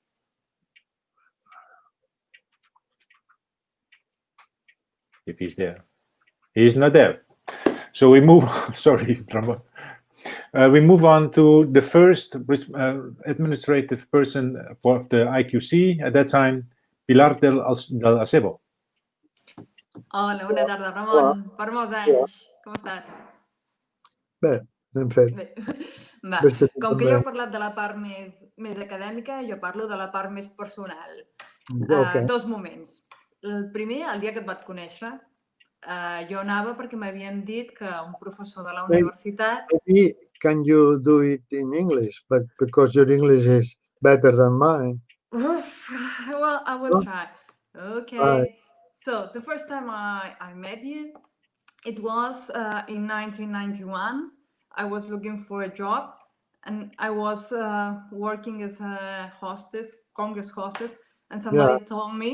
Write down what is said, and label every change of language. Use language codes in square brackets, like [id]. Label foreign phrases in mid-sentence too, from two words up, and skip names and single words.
[en] If he's there, he's not there. So we move. Sorry, Ramon. We move on to the first administrative person for the IQC at that time, Pilar del Acebo. [ca] Hola, bona tarda, Ramon. Per molts anys. Com estàs? Bé, ben fet. Bé. Va. Com que jo he parlat de la part més acadèmica, jo parlo de la part més personal. Okay. Dos moments. El primer, el dia que et vaig conèixer, jo anava perquè m'havien dit que un professor de la universitat... [en] Maybe can you do it in English, but because your English is better than mine. Well, I will try. Okay. So the first time I met you, it was in 1991. I was looking for a job and I was working as a hostess Congress hostess, and somebody told me